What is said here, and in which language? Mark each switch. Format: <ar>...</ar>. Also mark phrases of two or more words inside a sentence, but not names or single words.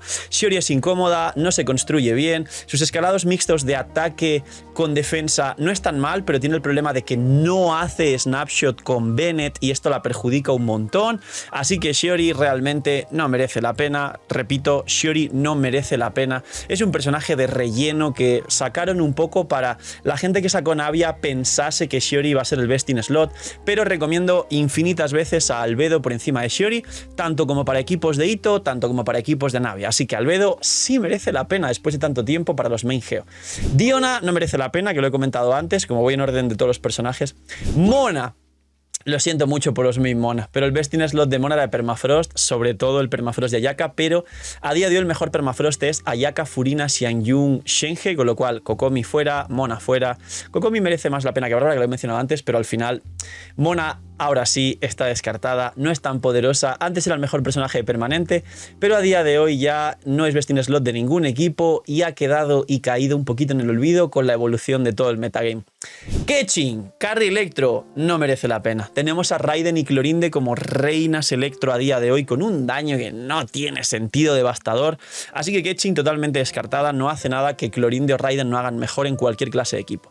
<es>Shiori es incómoda, no se construye bien, sus escalados mixtos de ataque con defensa no están mal, pero tiene el problema de que no hace snapshot con Bennett y esto la perjudica un montón. Así que Shiori realmente no merece la pena. Repito, Shiori no merece la pena. Es un personaje de relleno que sacaron un poco para la gente que sacó Navia pensase que Shiori iba a ser el</es> <en>best in slot,</en> <es>pero recomiendo infinitas veces a Albedo por encima de Shiori, tanto como para equipos de Ito, tanto como para equipos de Navia. Así que Albedo sí merece la pena después de tanto tiempo para los main geo. Diona no merece la pena, que lo he comentado antes, como voy en orden de todos los personajes. Mona. Lo siento mucho por los main Mona, pero el</es> <en>best in slot</en> <es>de Mona era de permafrost, sobre todo el permafrost de Ayaka, pero a día de hoy el mejor permafrost es Ayaka, Furina, Xiangyun, Shenhe, con lo cual Kokomi fuera, Mona fuera. Kokomi merece más la pena que Bárbara, que lo he mencionado antes, pero al final Mona ahora sí está descartada, no es tan poderosa. Antes era el mejor personaje permanente, pero a día de hoy ya no es</es> <en>best in slot</en> <es>de ningún equipo y ha quedado y caído un poquito en el olvido con la evolución de todo el metagame. Keqing, Carry Electro, no merece la pena. Tenemos a Raiden y Clorinde como reinas Electro a día de hoy con un daño que no tiene sentido, devastador. Así que Keqing totalmente descartada, no hace nada que Clorinde o Raiden no hagan mejor en cualquier clase de equipo.</es>